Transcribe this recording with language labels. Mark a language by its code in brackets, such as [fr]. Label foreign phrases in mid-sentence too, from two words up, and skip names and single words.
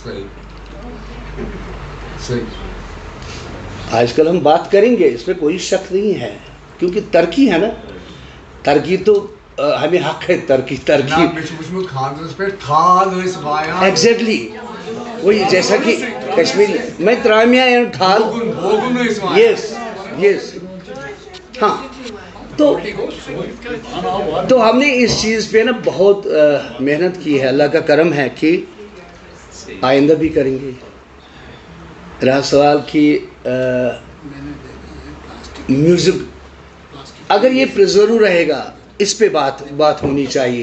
[ur] آج کل ہم بات کریں گے، اس میں کوئی شک نہیں ہے، کیونکہ ترقی ہے نا، ترقی تو ہمیں حق ہے. ترقی ایگزیکٹلی وہی، جیسا کہ کشمیری میں ترامیہ ٹھال، یس ہاں. تو ہم نے اس چیز پہ نا بہت محنت کی ہے. اللہ کا کرم ہے کہ آئندہ بھی کریں گے. رہا سوال کہ میوزک اگر یہ پریزرو رہے گا، اس پہ بات ہونی چاہیے.